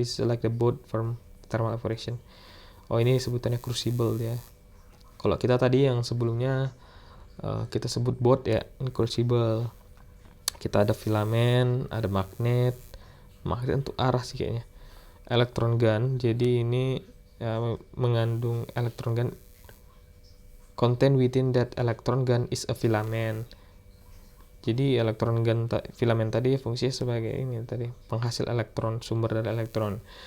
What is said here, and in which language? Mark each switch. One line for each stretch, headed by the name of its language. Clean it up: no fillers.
English: This is like the baud from thermal evaporation.
Indonesian: Oh, ini sebutannya crucible ya. Kalau kita tadi yang sebelumnya kita sebut baud ya, ini crucible. Kita ada filamen, ada magnet untuk arah sih kayaknya. Electron gun, jadi ini mengandung electron gun.
English: Content within that electron gun is a filament.
Indonesian: Jadi electron gun filamen tadi fungsinya sebagai ini tadi, penghasil elektron, sumber dari elektron.